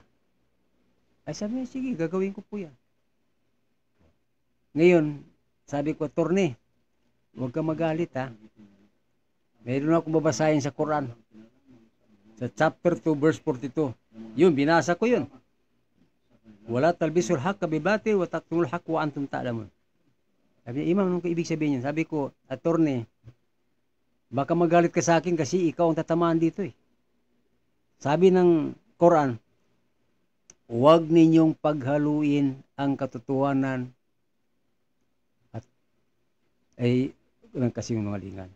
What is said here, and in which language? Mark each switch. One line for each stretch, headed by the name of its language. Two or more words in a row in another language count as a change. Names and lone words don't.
Filipino: Sabi niya, sige, gagawin ko po yan. Ngayon, sabi ko, Attorney, huwag ka magalit Meron akong babasahin sa Quran. Sa chapter 2, verse 42. Yun, binasa ko yun.
Arabic: ولا تلبسوا الحق بالباطل وتكتموا الحق وأنتم تعلمون.
Filipino: Sabi niya, Imam, anong ibig sabihin niya? Sabi ko, Attorney, baka magalit ka sa akin kasi ikaw ang tatamaan dito Sabi ng Quran, huwag ninyong paghaluin ang katotohanan ay nagkasinungalingan.